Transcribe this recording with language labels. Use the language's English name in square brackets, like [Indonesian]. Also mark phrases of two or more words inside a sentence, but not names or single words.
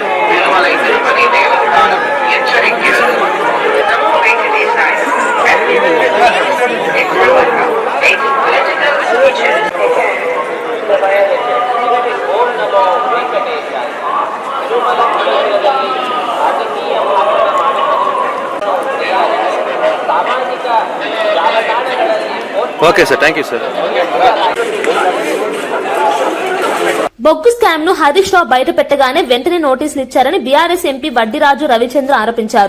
[Kannada] ತಿರುಮಲೈ ತಿರುಪತಿ ದೇವಸ್ಥಾನಂ ಎಚ್ಚರಿಕ್ಕಿರುವುದು ನಮೋ ವೆಂಕಟೇಶಾಯ. ಓಂ ನಮೋ ವೆಂಕಟೇಶಾಯ. ತಿರುಮಲ ಕ್ಷೇತ್ರದಲ್ಲಿ ರಾಜಕೀಯ ಭಾಷಣ [English] OK sir, thank you sir. [Telugu] బొగ్గు స్కామ్ ను హరీష్ రావు బయట పెట్టగానే వెంటనే నోటీసులు ఇచ్చారని బీఆర్ఎస్ ఎంపీ వడ్డిరాజు రవిచంద్ర ఆరోపించారు.